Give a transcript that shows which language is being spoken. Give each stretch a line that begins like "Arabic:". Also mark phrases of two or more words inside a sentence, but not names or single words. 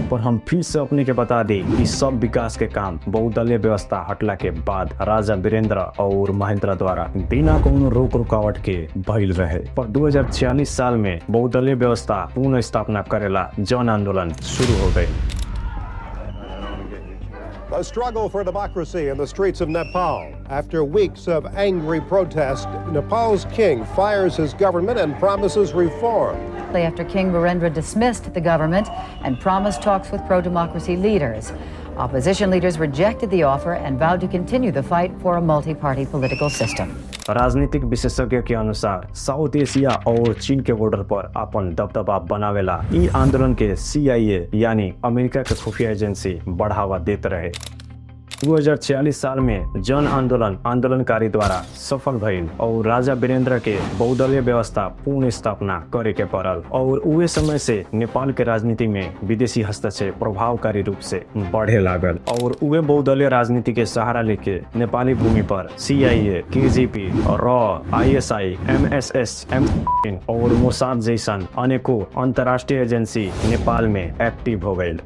Bhojpuri: पर हम फिर से अपने के बता दी कि सब विकास के काम बहुदलीय व्यवस्था हटला के बाद राजा वीरेंद्र और महेंद्र द्वारा बिना कोनो रोक रुकावट के भइल रहे। पर 2046 साल में बहुदलीय व्यवस्था पुनः स्थापना करेला जन आंदोलन शुरू हो गए।
English: The struggle for democracy in the streets of Nepal. After weeks of angry protest, Nepal's king fires his government and promises reform. After King Virendra dismissed the government and promised talks with pro-democracy leaders. Opposition leaders rejected the offer and vowed to continue the fight for a multi-party political system.
Bhojpuri: राजनीतिक विशेषज्ञ के अनुसार साउथ एशिया और चीन के बॉर्डर पर अपन दबदबा बनावेला ई आंदोलन के CIA यानी अमेरिका के खुफिया एजेंसी बढ़ावा देते रहे। 2046 साल में जन आंदोलनकारी द्वारा सफल भइल और राजा वीरेंद्र के बहुदलीय व्यवस्था पूर्ण स्थापना करे के पड़ल और उहे समय से नेपाल के राजनीति में विदेशी हस्तक्षेप प्रभावकारी रूप से बढ़े लागल और उहे बहुदलीय राजनीति के सहारा लेके नेपाली भूमि पर CIA, KGB, ISI, MSS, और मोसाद जैसन अनेकों अंतर्राष्ट्रीय एजेंसी नेपाल में एक्टिव हो गए।